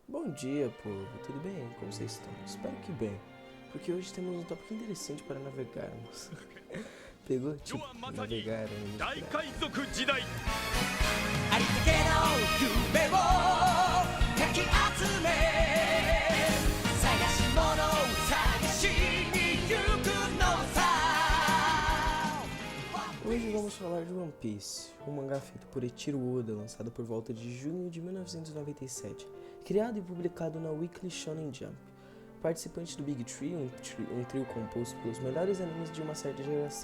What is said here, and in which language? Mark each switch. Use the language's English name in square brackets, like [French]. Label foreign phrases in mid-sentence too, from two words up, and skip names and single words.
[Portuguese] Bom dia, povo. Tudo bem? Como vocês estão? Espero que bem. Porque hoje temos um tópico interessante para navegarmos. Pegou? Tipo, navegar em [Japanese] 大海賊時代ありったけの夢をかき集め探し物を探しに行くのさ。 [Portuguese] Hoje vamos falar de One Piece, um mangá feito por Eiichiro Oda, lançado por volta de junho de 1997, criado e publicado na Weekly Shonen Jump. Participante do Big Tree, um trio composto pelos melhores animes de uma certa geração.